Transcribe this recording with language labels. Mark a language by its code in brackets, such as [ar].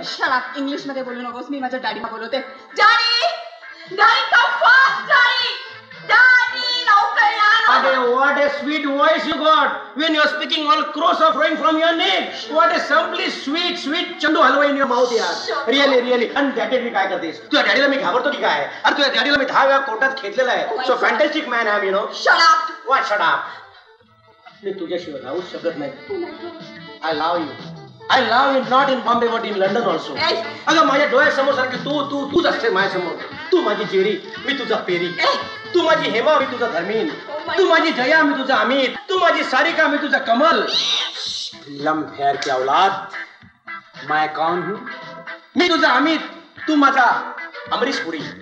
[en] Shut up, [mr] English मध्ये बोलू नकोस. मी माझ्या डॅडीला बोलवते. डॅडी [en] come fast, [mr] डॅडी लवकर या. [en] What a sweet voice you got. When you're speaking, all crows are flowing from your neck. What a simply sweet chandu halwa in your mouth yaar. Really. [mr] And daddy मी काय करतेस? तुझ्या डॅडीला मी घाबरतो की काय? अरे तुझ्या डॅडीला मी 10 वेळा कोर्टात खेचलेला आहे. [en] So fantastic man I am, you know. Shut up. What shut up? [mr] मी तुझ्याशिवाय राहू शकत नाही. [en] I love you. I love you not in Bombay but in London also. [mr] अगं माझ्या डोळ्यासमोर सारखी तूच असते माझ्यासमोर. तू माझी जेरी, मी तुझा पेरी. तू माझी हेमा, मी तुझा धर्मीन. तू माझी जया, मी तुझा अमित. तू माझी सारिका, मी तुझा कमल. [hi] लम फेर की औलाद. मैं कौन हूँ? [mr] मी तुझा अमित, तू माझा अमरीश पुरी.